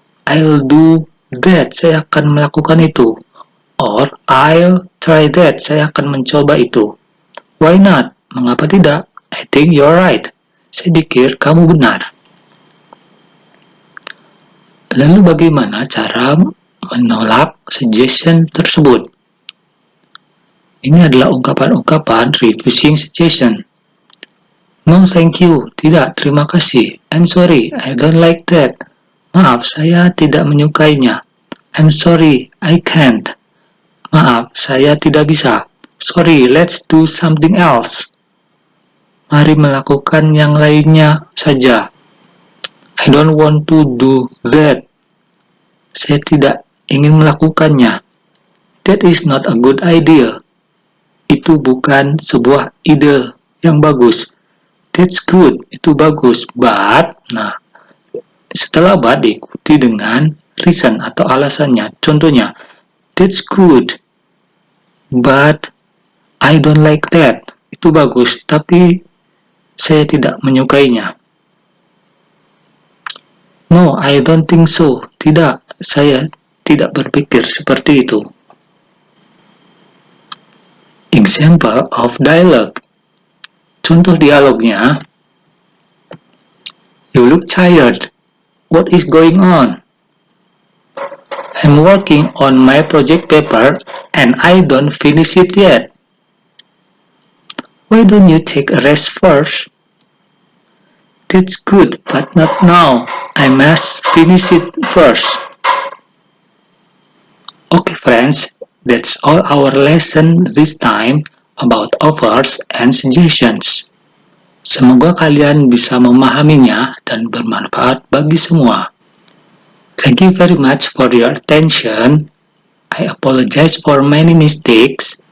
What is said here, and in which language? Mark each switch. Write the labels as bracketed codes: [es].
[en] I'll do that, [id] saya akan melakukan itu. [en] Or, I'll try that, [id] saya akan mencoba itu. [en] Why not? [id] Mengapa tidak? [en] I think you're right. [id] Saya pikir kamu benar. Lalu bagaimana cara menolak suggestion tersebut? Ini adalah ungkapan-ungkapan refusing suggestion. [en] No, thank you. [id] Tidak, terima kasih. [en] I'm sorry, I don't like that. [id] Maaf, saya tidak menyukainya. [en] I'm sorry, I can't. [id] Maaf, saya tidak bisa. [en] Sorry, let's do something else. [id] Mari melakukan yang lainnya saja. [en] I don't want to do that. [id] Saya tidak ingin melakukannya. [en] That is not a good idea. [id] Itu bukan sebuah ide yang bagus. [en] That's good, [id] itu bagus. But, nah, setelah but diikuti dengan reason atau alasannya. [en] Contohnya, that's good, but I don't like that. [id] Itu bagus, tapi saya tidak menyukainya. [en] No, I don't think so. [id] Tidak, saya tidak berpikir seperti itu. [en] Example of dialogue. [id] Contoh dialognya, [en] you look tired. What is going on? I'm working on my project paper and I don't finish it yet. Why don't you take a rest first? That's good, but not now. I must finish it first. Okay friends, that's all our lesson this time about offers and suggestions. [id] Semoga kalian bisa memahaminya dan bermanfaat bagi semua. [en] Thank you very much for your attention. I apologize for many mistakes.